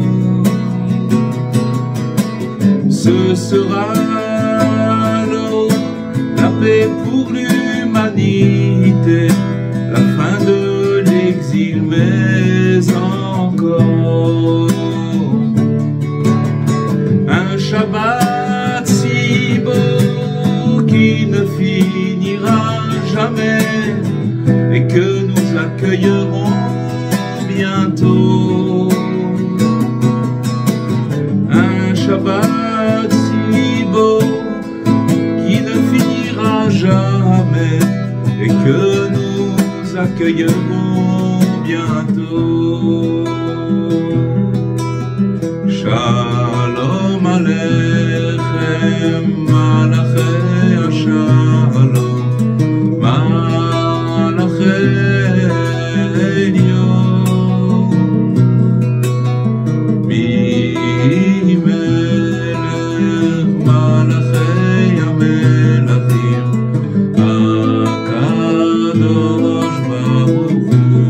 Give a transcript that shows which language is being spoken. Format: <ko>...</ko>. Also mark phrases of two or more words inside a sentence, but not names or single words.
<fr>Ce sera alors la paix pour l'humanité, la fin de l'exil, mais encore un Shabbat si beau qui ne finira jamais et que nous accueillerons bientôt. Un Shabbat si beau qui ne finira jamais et que nous accueillerons bientôt.</fr> <he>שלום עליכם מלאכי שלום מלאכי עליון ממלך מלכי המלכים הקדוש ברוך הוא.</he>